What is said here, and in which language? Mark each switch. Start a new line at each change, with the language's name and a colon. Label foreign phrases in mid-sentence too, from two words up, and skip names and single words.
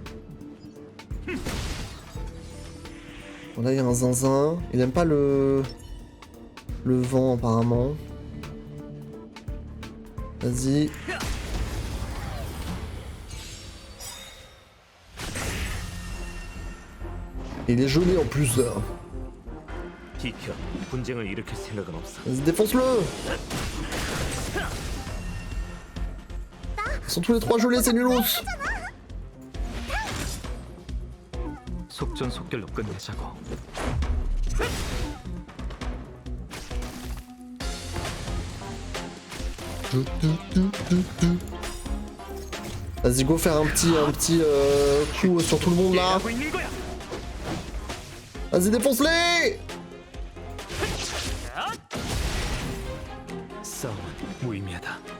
French: Bon, là, il y a un zinzin. Il aime pas le vent, apparemment. Vas-y. Il est gelé en plus.
Korean: 비켜. 분쟁을 일으킬 생각은 없어.
French: Vas-y, défonce-le! Ils sont tous les trois gelés, c'est nulos!
Korean: 속전속결로 끝내자고.
French: Vas-y, go faire un petit coup sur tout le monde là.
Korean: 하고 있는 거야.
French: Vas-y, défonce-les!
Korean: 싸움은 무의미하다.